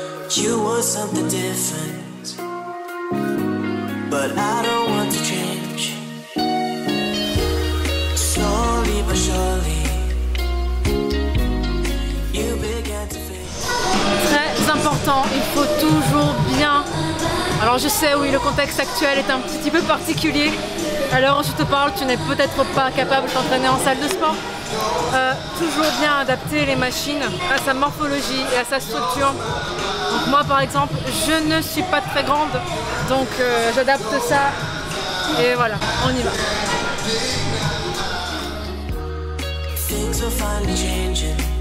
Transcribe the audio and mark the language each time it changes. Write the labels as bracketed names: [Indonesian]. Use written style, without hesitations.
[English] You want something different, but I don't want to change. Slowly but surely, you began to fade. [French] Très important, il faut toujours bien. Alors je sais, oui, le contexte actuel est un petit peu particulier. À l'heure où je te parle, tu n'es peut-être pas capable de t'entraîner en salle de sport. Toujours bien adapter les machines à sa morphologie et à sa structure. Donc moi par exemple, je ne suis pas très grande, donc j'adapte ça et voilà, on y va. [English] Things are finally changing.